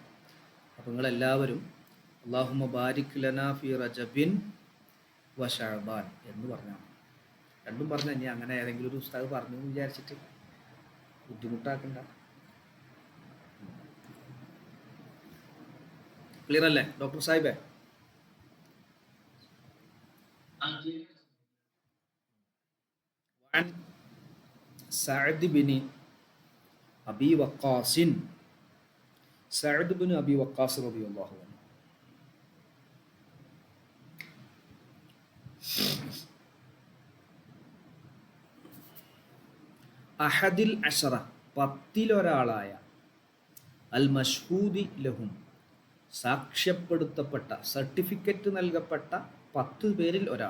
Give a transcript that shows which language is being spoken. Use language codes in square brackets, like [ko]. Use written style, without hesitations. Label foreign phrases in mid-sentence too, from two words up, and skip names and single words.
[ml] അപ്പോൾ നിങ്ങളെല്ലാവരും [ar] اللهم بارك لنا في رجب وشعبان [ml] എന്ന് പറഞ്ഞാൽ, രണ്ടും പറഞ്ഞാൽ ഇനി അങ്ങനെ ഏതെങ്കിലും ഒരു ഉസ്താദ് പറഞ്ഞു എന്ന് വിചാരിച്ചിട്ട് ബുദ്ധിമുട്ടാക്കണ്ട. ക്ലിയർ അല്ലേ ഡോക്ടർ സാഹിബേ? [ar] وعن سعد بن أبي وقاص سعد بن أبي وقاص رضي الله عنه أحد العشرة، 10 المشهود لهم, [ml] സാക്ഷ്യപ്പെടുത്തപ്പെട്ട, സർട്ടിഫിക്കറ്റ് നൽകപ്പെട്ട 10 പേരിൽ ഒരാൾ.